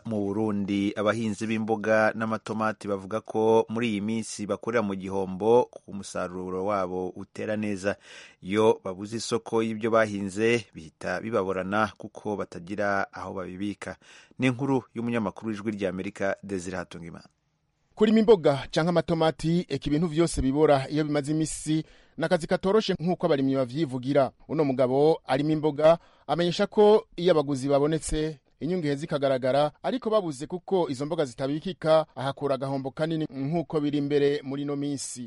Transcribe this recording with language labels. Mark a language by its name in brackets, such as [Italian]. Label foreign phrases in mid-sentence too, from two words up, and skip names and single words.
[Kinyarwanda] Mu Burundi abahinzi b'imboga n'amatomati bavuga ko muri iyi minsi bakorera mu gihombo ku musaruro wabo utera neza. Iyo babuze isoko y'ibyo bahinze bihita bibaborana kuko batagira aho babibika. Ni inkuru y'umunyamakuru w'ijwi ry'Amerika Desire Hatungimana. [Rundi] Kurima imboga canke amatomati ibintu vyose bibora iyo bimaze imisi nakazi katoroshe nk'uko abarimyi bavyivugira. Uno mugabo arima imboga amenyesha ko iyo abaguzi babonetse inyungu zikagaragara, ariko babuze kuko izo mboga zitabikika ahakura agahombo kanini nk'uko biri imbere muri no minsi.